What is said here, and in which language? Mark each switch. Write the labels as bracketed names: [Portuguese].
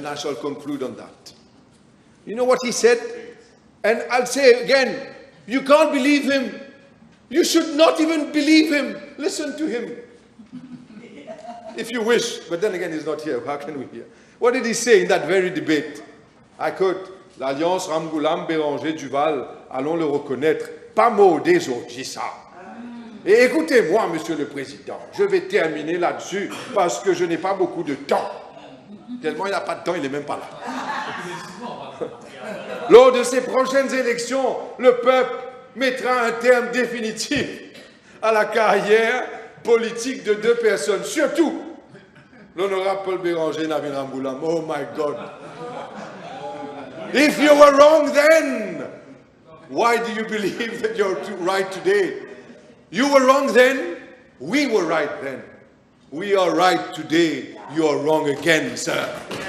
[English] And I shall conclude on that. You know what he said? And I'll say again, you can't believe him. You should not even believe him. Listen to him. If you wish. But then again, he's not here. How can we hear? What did he say in that very debate? I quote, [French] l'Alliance Ramgoulam-Béranger-Duval, allons le reconnaître, pas mot des autres, j'ai ça. Et écoutez-moi, Monsieur le Président, je vais terminer là-dessus parce que je n'ai pas beaucoup de temps. Tellement il n'a pas de temps, il n'est même pas là. Lors de ces prochaines élections, le peuple mettra un terme définitif à la carrière politique de 2 personnes, surtout l'honorable Paul Béranger et Navin Ramgoulam. [English] Oh my God. If you were wrong then, why do you believe that you're right today? You were wrong then, we were right then. We are right today, you are wrong again, sir.